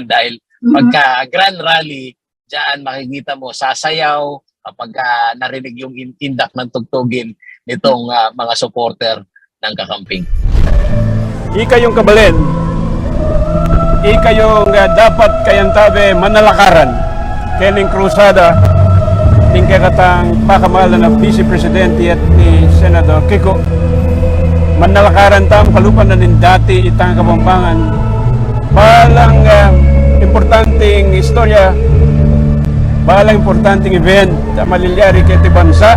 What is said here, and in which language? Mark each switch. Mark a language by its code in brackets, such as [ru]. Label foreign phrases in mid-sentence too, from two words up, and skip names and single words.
[tl] Dahil pagka grand rally, dyan makikita mo, sasayaw kapag narinig yung indak ng tugtugin nitong mga supporter ng kakamping. [pam] Ika yung kabalin, ika yung dapat kayantabe manalakaran kening krusada ting kakatang pakamalan ng Vice Presidente at ni Senador Kiko. Manalakaran tam kalupan na nin dati itang Kapampangan balang importanteng istorya, balang importanteng event na malilyari kay ti bansa.